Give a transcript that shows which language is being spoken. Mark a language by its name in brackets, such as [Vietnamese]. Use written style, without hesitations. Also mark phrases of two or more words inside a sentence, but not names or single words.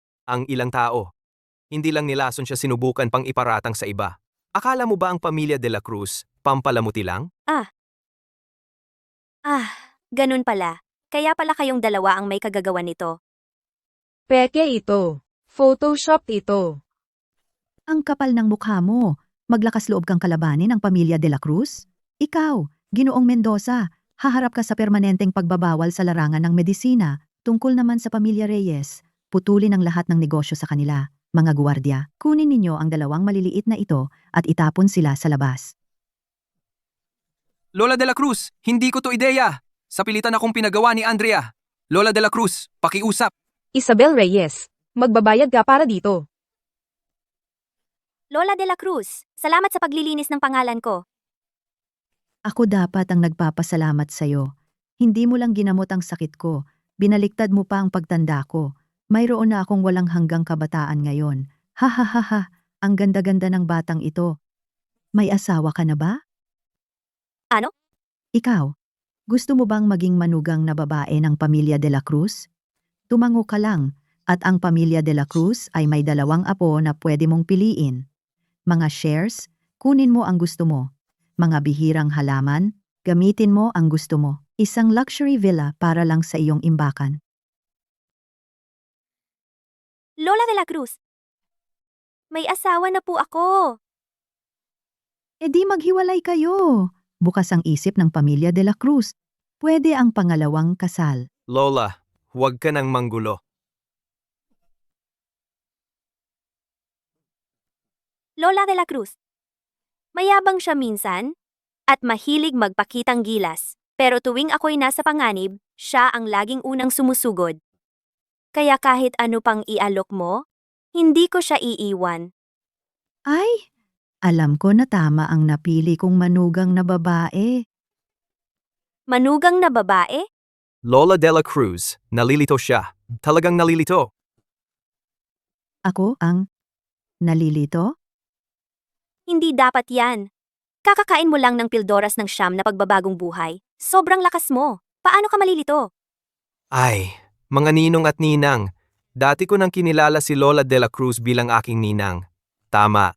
[Filipino] ang ilang tao. Hindi lang ni Lason siya sinubukan pang iparatang sa iba. Akala mo ba ang pamilya de la Cruz, pampalamuti lang? Ganun pala. Kaya pala kayong dalawa ang may kagagawan nito. Peke ito. Photoshop ito. Ang kapal ng mukha mo. Maglakas loob kang kalabanin ang pamilya de la Cruz? Ikaw, Ginoong Mendoza, haharap ka sa permanenteng pagbabawal sa larangan ng medisina. Tungkol naman sa pamilya Reyes, putulin ang lahat ng negosyo sa kanila. Mga guwardiya, kunin ninyo ang dalawang maliliit na ito at itapon sila sa labas. Lola de la Cruz, hindi ko to ideya. Sa pilitan akong pinagawa ni Andrea. Lola de la Cruz, pakiusap. Isabel Reyes, magbabayad ka para dito. Lola de la Cruz, salamat sa paglilinis ng pangalan ko. Ako dapat ang nagpapasalamat sa'yo. Hindi mo lang ginamot ang sakit ko. Binaliktad mo pa ang pagtanda ko. Mayroon na akong walang hanggang kabataan ngayon. Ha ha ha ha, ang ganda-ganda ng batang ito. May asawa ka na ba? Ano? Ikaw, gusto mo bang maging manugang na babae ng pamilya de la Cruz? Tumango ka lang, at ang pamilya de la Cruz ay may dalawang apo na pwede mong piliin. Mga shares, kunin mo ang gusto mo. Mga bihirang halaman, gamitin mo ang gusto mo. Isang [English] luxury villa [Filipino] para lang sa iyong imbakan. Lola de la Cruz, may asawa na po ako. E di maghiwalay kayo. Bukas ang isip ng pamilya de la Cruz. Pwede ang pangalawang kasal. Lola, huwag ka nang manggulo. Lola de la Cruz, mayabang siya minsan at mahilig magpakitang gilas. Pero tuwing ako'y nasa panganib, siya ang laging unang sumusugod. Kaya kahit ano pang ialok mo, hindi ko siya iiwan. Ay, alam ko na tama ang napili kong manugang na babae. Manugang na babae? Lola de la Cruz, nalilito siya. Talagang nalilito. Ako ang nalilito? Hindi dapat yan. Kakakain mo lang ng pildoras ng siyam na pagbabagong buhay. Sobrang lakas mo. Paano ka malilito? Ay, mga ninong at ninang. Dati ko nang kinilala si Lola de la Cruz bilang aking ninang. Tama.